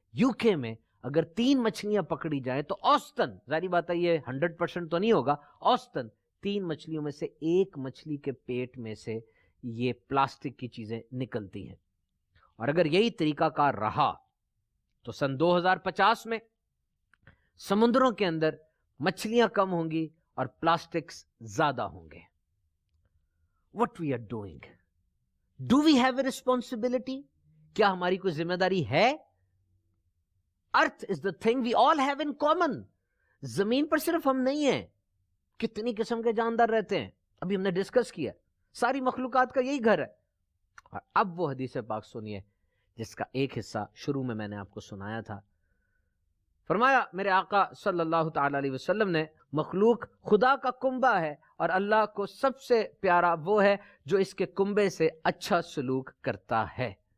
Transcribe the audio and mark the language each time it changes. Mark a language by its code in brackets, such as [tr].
[ur] UK میں اگر 3 مچھلیاں پکڑی جائیں تو اوسطاً، ظاہری بات ہے یہ 100% تو نہیں ہوگا، اوسطاً 3 مچھلیوں میں سے 1 مچھلی کے پیٹ میں سے یہ پلاسٹک کی چیزیں نکلتی ہیں۔ اور اگر یہی طریقہ کار رہا تو سن 2050 میں سمندروں کے اندر مچھلیاں کم ہوں گی اور پلاسٹکس زیادہ ہوں گے۔ [en] What we are doing? Do we have a responsibility? [ur] کیا ہماری کوئی ذمہ داری ہے؟ [en] Earth is the thing we all have in common. [ur] زمین پر صرف ہم نہیں ہیں، کتنی قسم کے جاندار رہتے ہیں، ابھی ہم نے ڈسکس کیا، ساری مخلوقات کا یہی گھر ہے۔ اور اب وہ حدیث پاک سنیے جس کا ایک حصہ شروع میں نے آپ کو سنایا تھا۔ فرمایا میرے آقا صلی اللہ تعالی علیہ وسلم نے، مخلوق خدا کا کنبہ ہے اور اللہ کو سب سے پیارا وہ ہے جو اس کے کنبے سے اچھا سلوک کرتا ہے۔